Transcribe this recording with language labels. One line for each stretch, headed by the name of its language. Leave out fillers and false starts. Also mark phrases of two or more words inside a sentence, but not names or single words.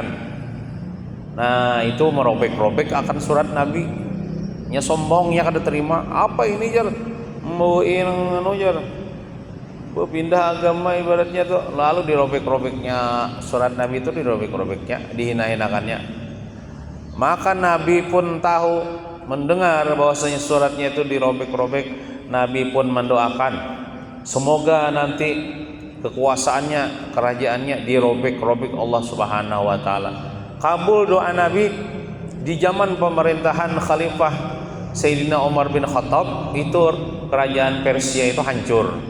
Indonesian: Nah, itu merobek-robek akan surat Nabi.
Banjar: Nya sombongnya kada terima.
Indonesian: Apa ini jar? Mauin jar. Pindah agama ibaratnya tuh. Lalu dirobek-robeknya surat Nabi itu, dirobek-robeknya, dihina-hinakannya. Maka Nabi pun tahu, mendengar bahwasanya suratnya itu dirobek-robek. Nabi pun mendoakan, semoga nanti kekuasaannya, kerajaannya dirobek-robek Allah
Arabic: سبحانه وتعالى.
Indonesian: Kabul doa Nabi. Di zaman pemerintahan Khalifah Sayyidina Umar bin Khattab, itu kerajaan Persia itu hancur.